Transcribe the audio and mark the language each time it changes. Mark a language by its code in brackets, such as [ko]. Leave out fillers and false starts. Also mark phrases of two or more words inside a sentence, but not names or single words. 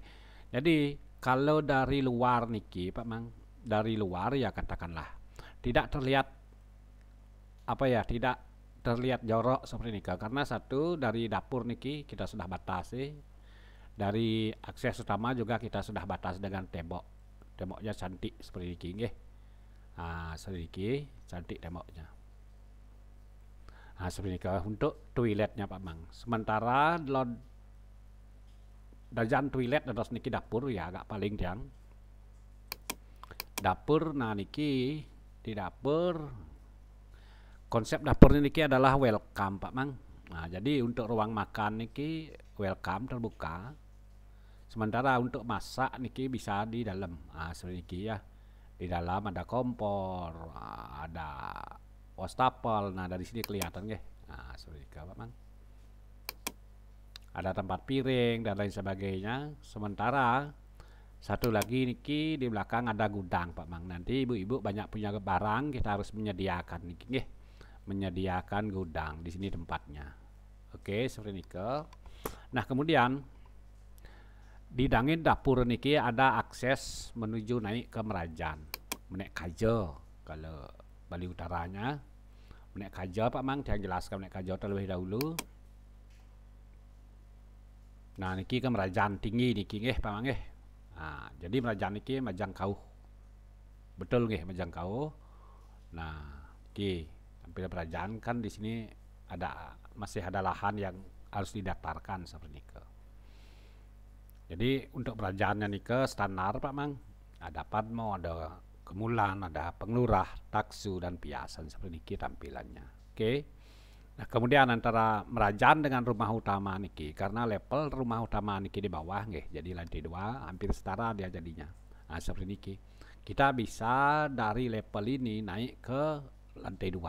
[id] Jadi kalau dari luar niki Pak Mang, dari luar ya katakanlah tidak terlihat apa ya, tidak terlihat jorok seperti ini karena satu dari dapur niki kita sudah batasi, dari akses utama juga kita sudah batas dengan temboknya cantik seperti ini nggih. Sedikit cantik temboknya. Seperti ini untuk toiletnya Pak Mang. Sementara dajan toilet terus niki dapur ya agak paling tiang dapur. Nah, niki di dapur konsep dapur niki adalah welcome Pak Mang. Nah, jadi untuk ruang makan niki welcome terbuka. Sementara untuk masak niki bisa di dalam. Seperti niki ya. Di dalam ada kompor, ada wastafel. Nah, dari sini kelihatan nggih. Nah, seperti itu Pak Mang. Ada tempat piring dan lain sebagainya. Sementara satu lagi niki di belakang ada gudang Pak Mang. Nanti ibu-ibu banyak punya barang, kita harus menyediakan niki nggih. Menyediakan gudang di sini tempatnya. Oke, seperti ini ke. Nah, kemudian di dangin dapur niki ada akses menuju naik ke Merajan, [ban] menek Kajo. [id] Kalau Bali utaranya [ban] menek Kajo [id] Pak Mang, yang jelaskan [ban] menek Kajo [id] terlebih dahulu. Nah, niki ke Merajan tinggi niki nggih Pak Mang nggih. Nah, jadi Merajan niki Majang Kauh. Betul nggih, Majang Kauh. Nah, niki tampil Merajan kan di sini masih ada lahan yang harus didatarkan seperti itu. Jadi untuk Merajannya niki standar Pak Mang. Ada Padmo, ada Kemulan, ada Penglurah, Taksu dan Piasan seperti niki tampilannya. Oke. Nah, kemudian antara Merajan dengan rumah utama niki, karena level rumah utama niki di bawah nggih, jadi lantai 2 hampir setara dia jadinya. Nah, seperti niki. Kita bisa dari level ini naik ke lantai 2.